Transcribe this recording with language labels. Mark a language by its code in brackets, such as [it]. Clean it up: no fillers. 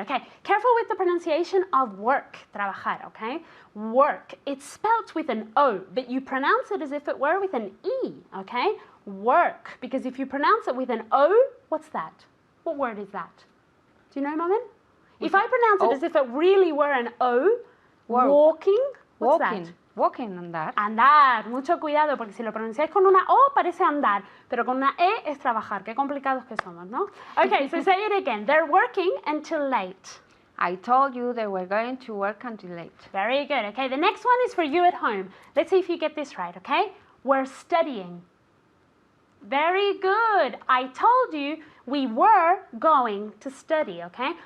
[en] Okay, careful with the pronunciation of work, trabajar, okay? Work. It's spelt with an O, but you pronounce it as if it were with an E, okay? Work. Because if you pronounce it with an O, what's that? What word is that? Do you know, Maman? If I pronounce it as if it really were an O, Work. walking, what's Walking. that? Walking on that. [es] Andar, mucho cuidado, porque si lo pronunciáis con una O parece andar, pero con una E es trabajar. Qué complicados que somos, ¿no? [en] Okay, so say it again. They're working until late. I told you they were going to work until late. Very good. Okay, the next one is for you at home. Let's see if you get this right, okay? We're studying. Very good. I told you we were going to study, okay?